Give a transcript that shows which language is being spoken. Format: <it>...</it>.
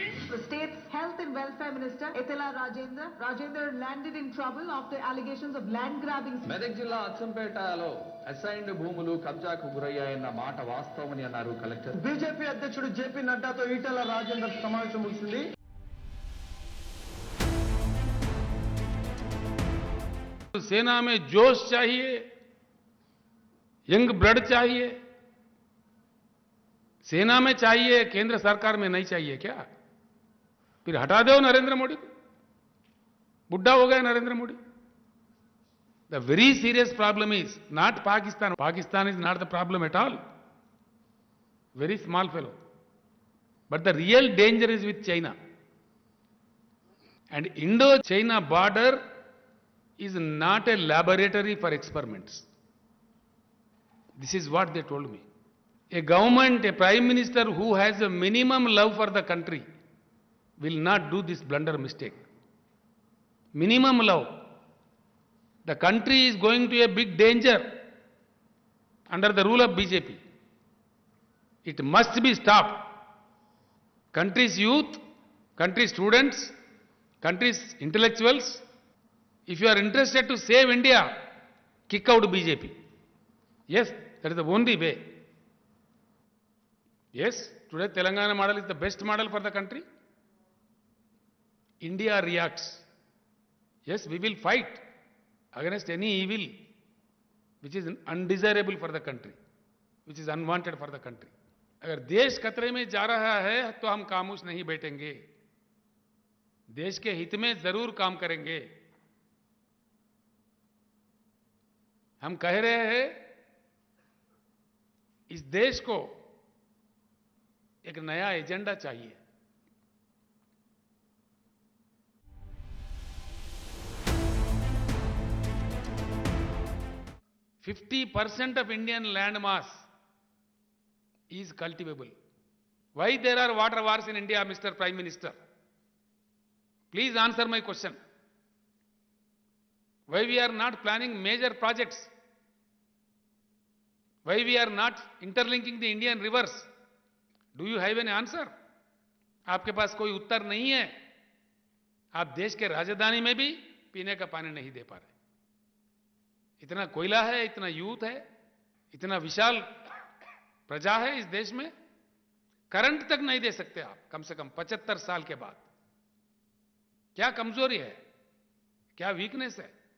<en>The state's Health and Welfare Minister, Etela Rajendra landed in trouble after allegations of land grabbing.</en> <te>Medak జిల్లా అచ్చంపేటలో assigned భూములు కబ్జాకు గురయ్యాయన్న మాట వాస్తవమని అన్నారు collector. BJP అధ్యక్షుడు JP నడ్డాతో Etela Rajender సమావేశం ముగిసింది.</te> <hi>सेना में जोश चाहिए, यंग ब्लड चाहिए. सेना में चाहिए, केंद्र सरकार में नहीं चाहिए क्या? फिर हटा दो नरेंद्र मोदी को. बुढ़ा हो गया</hi> <en>Narendra Modi. The very serious problem is not Pakistan. Pakistan is not the problem at all. Very small fellow. But the real danger is with China. And Indo China border is not a laboratory for experiments. This is what they told me. A government, a prime minister who has a minimum love for the country will not do this blunder mistake. Minimum love. The country is going to a big danger under the rule of BJP. It must be stopped. Country's youth, country's students, country's intellectuals, if you are interested to save India, kick out BJP. Yes, that is the only way. Yes, today Telangana model is the best model for the country. India reacts. Yes, we will fight against any evil which is undesirable for the country, which is unwanted for the country.</en> <hi>अगर देश खतरे में जा रहा है तो हम खामोश नहीं बैठेंगे. देश के हित में जरूर काम करेंगे. हम कह रहे हैं इस देश को एक नया एजेंडा चाहिए.</hi> <en>%50 of Indian land mass is cultivable. Why there are water wars in India, Mr. Prime Minister? Please answer my question. Why we are not planning major projects? Why we are not interlinking the Indian rivers? Do you have any answer?</en> <hi>आपके पास कोई उत्तर नहीं है. आप देश के राजधानी में भी पीने का पानी नहीं दे पा रहे. इतना कोयला है, इतना यूथ है, इतना विशाल प्रजा है इस देश में. करंट तक नहीं दे सकते आप कम से कम 75 साल के बाद. क्या कमजोरी है? क्या वीकनेस है?</hi>